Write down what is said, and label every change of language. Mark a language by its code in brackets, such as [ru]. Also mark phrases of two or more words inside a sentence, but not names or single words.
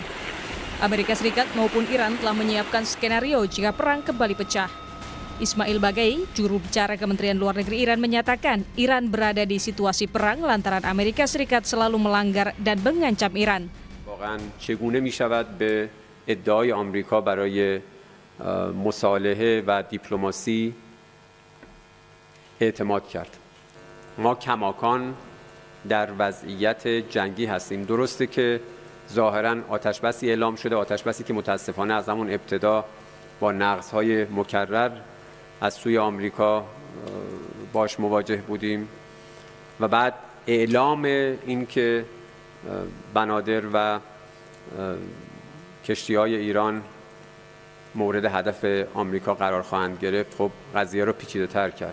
[id] Amerika Serikat maupun Iran telah menyiapkan skenario jika perang kembali pecah. Ismail Baghaei, juru bicara Kementerian Luar Negeri Iran, menyatakan Iran berada di situasi perang lantaran Amerika Serikat selalu melanggar dan mengancam Iran. [fa] واقعاً چگونه می‌شود به ادعای آمریکا برای مصالحه و دیپلماسی اعتماد کرد. ما کماکان در وضعیت جنگی هستیم. درسته که ظاهراً آتشبسی اعلام شده، آتشبسی که متاسفانه از همون ابتدا با نقض‌های مکرر از سوی آمریکا باش مواجه بودیم و بعد اعلام این که بنادر و کشتی‌های ایران مورد هدف آمریکا قرار خواهند گرفت، خب قضیه رو پیچیده‌تر کرد.